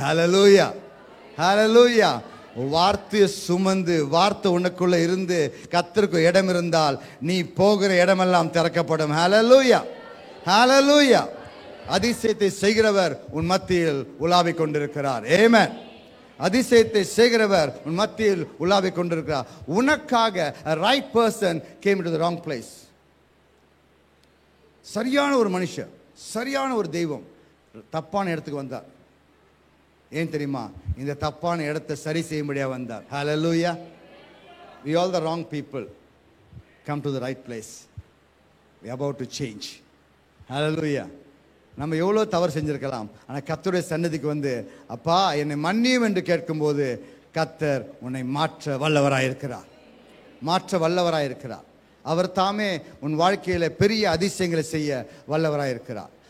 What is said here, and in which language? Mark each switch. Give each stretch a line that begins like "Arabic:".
Tamil: ஹல்லேலூயா, ஹல்லேலூயா. வார்த்தையை சுமந்து, வார்த்தை உனக்குள்ள இருந்து கர்த்தருக்கு இடம் இருந்தால் நீ போகிற இடமெல்லாம் திறக்கப்படும். ஹல்லேலூயா, ஹல்லேலூயா. அதிசயத்தை செய்கிறவர் உன் மத்தியில் உலாவிக் கொண்டிருக்கிறார். ஆமென். அதிசயத்தை செய்கிறவர் உன் மத்தியில் உலாவிக் கொண்டிருக்கிறார்.
English: உனக்காக a right person came to the wrong place.
Tamil: சரியான ஒரு மனுஷன், சரியான ஒரு தெய்வம் தப்பான இடத்துக்கு வந்தார். ஏன் தெரியுமா? இந்த தப்பான இடத்தை சரி செய்யும்படியா வந்தார். ஹல்லேலூயா.
English: We all the wrong people come to the right place. We are about to change. ஹல்லேலூயா.
Tamil: நம்ம எவ்வளோ தவறு செஞ்சிருக்கலாம், ஆனால் கர்த்தருடைய சன்னதிக்கு வந்து அப்பா என்னை மன்னியும் என்று கேட்கும்போது கர்த்தர் உன்னை மாற்ற வல்லவராயிருக்கிறார், மாற்ற வல்லவராயிருக்கிறார். அவர் தாமே உன் வாழ்க்கையில பெரிய அதிசயங்களை செய்ய வல்லவராயிருக்கிறார்.